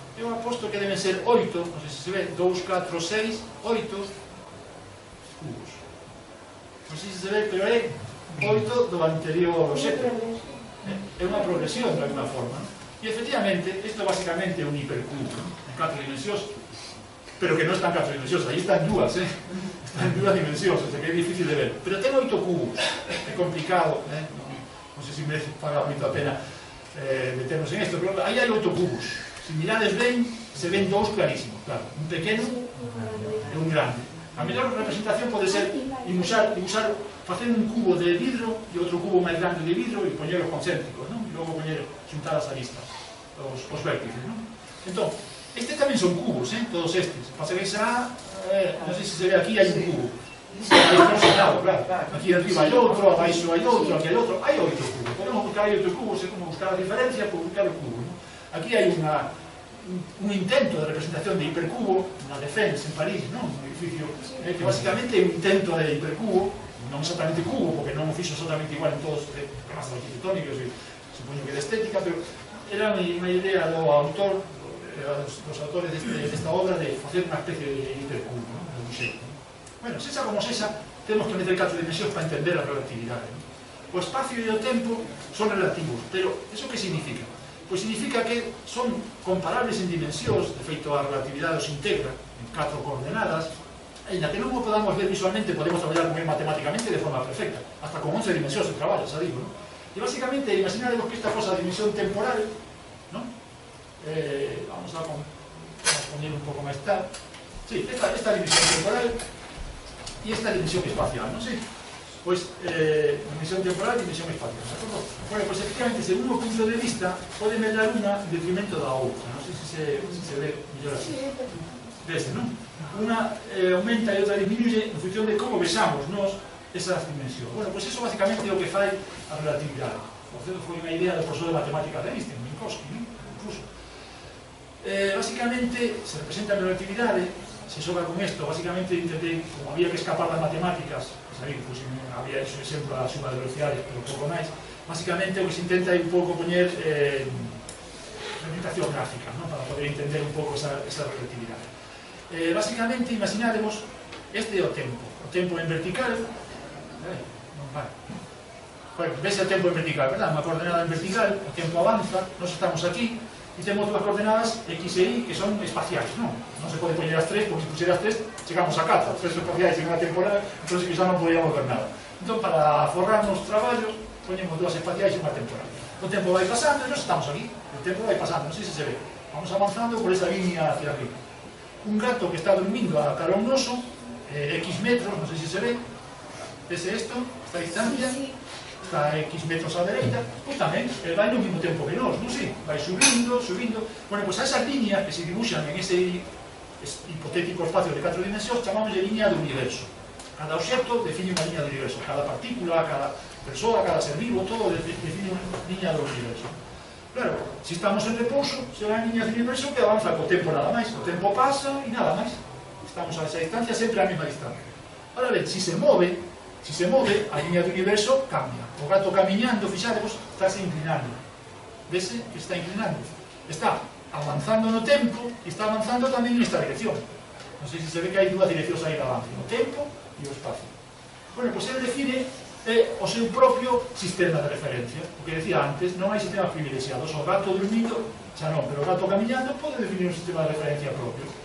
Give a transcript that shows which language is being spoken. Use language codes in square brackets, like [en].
[gl] Eu aposto que deben ser 8, non sei se se ve, 2, 4, 6, 8 cubos. Non sei se se ve, pero é 8 do anterior obxecto. É unha progresión de alguna forma. E efectivamente, isto basicamente é un hipercubo en 4 dimensións, pero que non está en 4 dimensións, aí están dúas, está en 2 dimensións, o sea que é difícil de ver. Pero ten 8 cubos, é complicado, non sei se me paga moito a pena meternos en isto, pero aí hai 8 cubos. Se mirades ben, se ven 2 clarísimos, claro, un pequeno e un grande. A mellor representación pode ser dibuixar, facer un cubo de vidro e outro cubo máis grande de vidro e poñer os concéntricos, non? E logo xuntar as aristas, os vértices, non? Entón, este tamén son cubos, todos estes. Pasaréis a... non sei se se ve aquí, hai un cubo. Aí concentrado, claro. Aquí arriba hai outro, abaixo hai outro, aquí hai outro. Hai 8 cubos. Podemos buscar aí 8 cubos, é como buscar a diferencia por buscar o cubo, non? Aquí hai un intento de representación de hipercubo na Défense, en París, non? Un edificio que basicamente é un intento de hipercubo, non exactamente cubo, porque non o fixo exactamente igual en todos os temas arquitectónicos e supoño que de estética, pero era unha idea do autor, dos autores desta obra, de facer unha especie de hipercubo, non? De un xeito. Bueno, sexa como sexa, temos que meter 4 dimensións para entender a relatividade, non? O espacio e o tempo son relativos, pero iso que significa? Pois significa que son comparables en dimensións, de feito a relatividade os integra en 4 coordenadas, e na que non o podamos ver visualmente, podemos traballar con él matemáticamente de forma perfecta, hasta con 11 dimensións se traballa, xa digo, non? E basicamente, imaginaremos que esta cosa a dimensión temporal, non? Vamos a poñer un pouco máis tal, [es] Sí, esta dimensión temporal y esta dimensión espacial, ¿no? Sí. Pues, dimensión temporal y dimensión espacial, ¿de acuerdo? [gl] Bueno, pues efectivamente, según o punto de vista, pode medrar unha en detrimento da outra. Non sei se se ve mellor así. Vese, non? Unha aumenta e outra disminuye en función de como vexamos nós esas dimensións. Bueno, pues eso basicamente é o que fai a relatividade. Por certo, foi unha idea do profesor de matemáticas de Einstein, Minkowski, non? Incluso. Basicamente, se representa a relatividade, se xoga con isto, basicamente intentei, como había que escapar das matemáticas, sabéis, pues, había hecho exemplo a suma de velocidades, pero pouco máis, basicamente o que se intenta é un pouco poñer representación gráfica, ¿no? Para poder entender un pouco esa relatividade. Basicamente, imaginaremos, este é o tempo en vertical, non vai. Bueno, vese o tempo en vertical, verdad? Unha coordenada en vertical, o tempo avanza, nós estamos aquí, e temos dúas coordenadas X e Y que son espaciais, non? Non se pode poñer as tres, porque se pusiera as tres, chegamos a casa, as tres espaciais en unha temporada, entón que xa non podíamos ver nada. Entón, para forrarnos traballo, poñemos dúas espaciais en unha temporada. O tempo vai pasando e nós estamos aquí, o tempo vai pasando, non sei se se ve. Vamos avanzando por esa línea hacia arriba. Un gato que está dormindo a cara a un oso, X metros, non sei se se ve, vese isto, esta distancia, está a X metros á dereita, pois tamén, vai no mesmo tempo que nós, non sei? Vai subindo, subindo. Bueno, pois a esas líneas que se dibuixan en ese hipotético espacio de 4 dimensións chamamos de línea do universo. Cada obxecto define unha línea do universo, cada partícula, cada persoa, cada ser vivo, todo define unha línea do universo. Claro, se estamos en repouso, serán líneas do universo que avanza co tempo nada máis, o tempo pasa e nada máis. Estamos a esa distancia, sempre a mesma distancia. Ahora ben, se se move, a línea do universo cambia. O gato camiñando, fixadevos, está se inclinando. Vese que está inclinando. Está avanzando no tempo e está avanzando tamén nesta dirección. Non sei se se ve que hai dúas direccións aí de avance, o tempo e o espacio. Bueno, pois ele define o seu propio sistema de referencia. O que decía antes, non hai sistemas privilexiados. O gato dormindo, xa non, pero o gato camiñando pode definir un sistema de referencia propio.